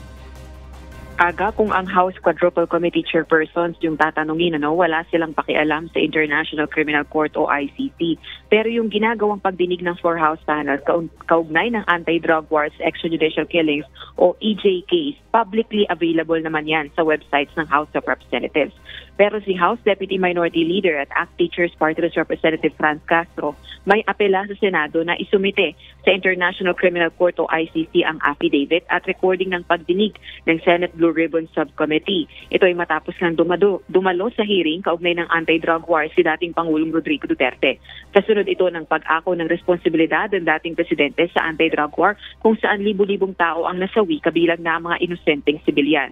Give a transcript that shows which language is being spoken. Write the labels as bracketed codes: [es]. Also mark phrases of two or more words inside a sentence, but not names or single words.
[tl] Aga, kung ang House Quadruple Committee Chairpersons yung tatanungin, wala silang pakialam sa International Criminal Court o ICC. Pero yung ginagawang pagdinig ng [en] four House panels [tl] kaugnay ng [en] anti-drug wars, extrajudicial killings [tl] o EJKs, [en] publicly available [tl] naman yan sa websites ng House of Representatives. Pero si House Deputy Minority Leader at ACT Teachers Party List Representative Franz Castro may apela sa Senado na isumite sa International Criminal Court o ICC ang affidavit at recording ng pagdinig ng Senate Blue Ribbon Subcommittee. Ito ay matapos ng dumalo sa hearing kaugnay ng [en] anti-drug war [tl] si dating Pangulong Rodrigo Duterte. Kasunod ito ng pag-ako ng responsibilidad ng dating presidente sa [en] anti-drug war [tl] kung saan libu-libong tao ang nasawi kabilang na mga inosenteng sibilyan.